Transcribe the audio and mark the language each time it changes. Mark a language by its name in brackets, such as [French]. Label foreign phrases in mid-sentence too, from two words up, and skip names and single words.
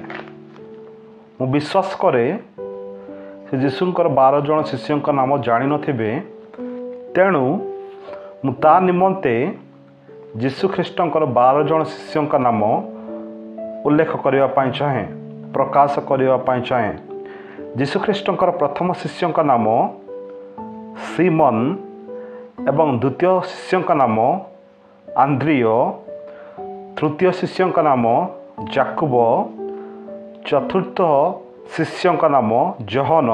[Odia] ମୁଁ ବିଶ୍ୱାସ କରେ ସେ ଯୀଶୁଙ୍କର 12 ଜଣ ଶିଷ୍ୟଙ୍କ ନାମ ଜାଣି ନଥିବେ, ତେଣୁ ମୁଁ ତା ନିମନ୍ତେ ଯୀଶୁ ଖ୍ରୀଷ୍ଟଙ୍କର 12 ଜଣ ଶିଷ୍ୟଙ୍କ ନାମ ଉଲ୍ଲେଖ କରିବା ପାଇଁ ଚାହେଁ, ପ୍ରକାଶ କରିବା ପାଇଁ ଚାହେଁ। ଯୀଶୁ ଖ୍ରୀଷ୍ଟଙ୍କର ପ୍ରଥମ ଶିଷ୍ୟଙ୍କ ନାମ ଶିମୋନ ଏବଂ ଦ୍ୱିତୀୟ ଶିଷ୍ୟଙ୍କ ନାମ ଆନ୍ଦ୍ରିୟ, ତୃତୀୟ ଶିଷ୍ୟଙ୍କ ନାମ ଯାକୁବ, ଚତୁର୍ଥ ଶିଷ୍ୟଙ୍କ ନାମ ଯୋହନ,